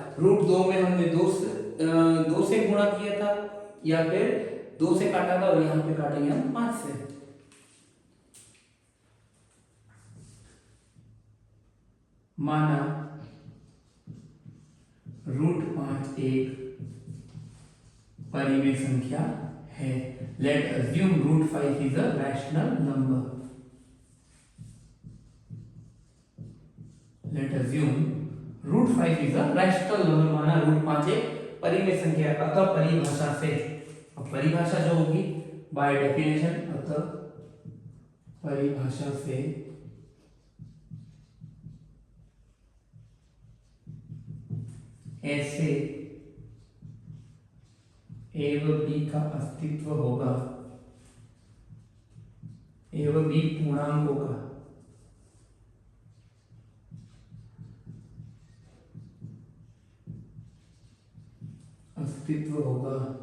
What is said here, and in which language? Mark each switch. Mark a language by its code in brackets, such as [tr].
[hi] Root 2 में हमने 2 से गुणा किया था या फिर 2 से काटा था और यहाँ पे काटेंगे हम 5 से। माना रूट 5 एक परिमेय संख्या है। [en] Let assume root 5 is a rational number. Let assume root 5 is a rational number. [hi] माना रूट 5 एक परिमेय संख्या। अतः परिभाषा से, अब परिभाषा जो होगी बाय डेफिनेशन, अतः परिभाषा से ऐसे ए व बी का अस्तित्व होगा, ए व बी पूर्णांकों का अस्तित्व होगा।